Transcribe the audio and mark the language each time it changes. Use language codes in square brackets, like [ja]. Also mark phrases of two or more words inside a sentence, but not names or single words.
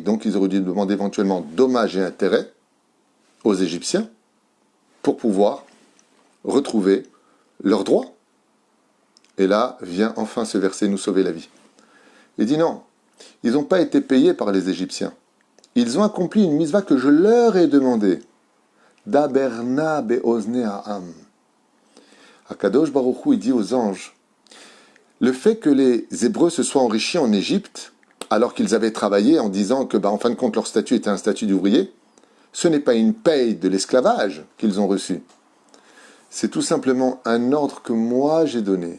[fr] Donc ils auraient dû demander éventuellement dommages et intérêts aux Égyptiens pour pouvoir retrouver leurs droits. Et là vient enfin ce verset nous sauver la vie. Il dit non, ils n'ont pas été payés par les Égyptiens. Ils ont accompli une mitzvah que je leur ai demandée. [he] דבר נא באזני העם. הקדוש ברוך הוא, [fr] il dit aux anges, le fait que les Hébreux se soient enrichis en Égypte, alors qu'ils avaient travaillé en disant que, en fin de compte, leur statut était un statut d'ouvrier, ce n'est pas une paye de l'esclavage qu'ils ont reçu. C'est tout simplement un ordre que moi j'ai donné.